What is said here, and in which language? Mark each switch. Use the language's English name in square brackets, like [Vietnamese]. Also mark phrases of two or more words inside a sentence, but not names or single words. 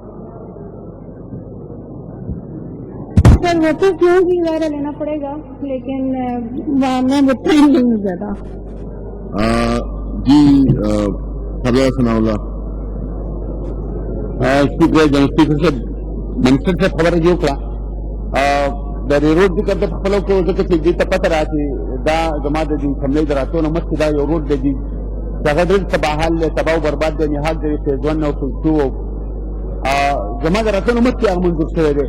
[Urdu] سر وہ تو کیوں بھی ظاہر لینا پڑے گا لیکن میں مطمئن نہیں ہوں زیادہ. جی سردار ثناء اللہ. شکریہ جناب اسپیکر صاحب. [Pashto] منسٹر صاحب خبره جوړ کړه د روډ ذکر د خپلو کې ځکه چې دې ته پته را چې دا زما د دې حملې د راتلو نه مخکې دا یو روډ دی چې هغه ډېر تباحال دی، تباه و برباد دی، نهاد دی، [English] phase one [Pashto] او [English] phase two [Pashto] زما د راتلو نه مخکې هغه منظور شوی دی.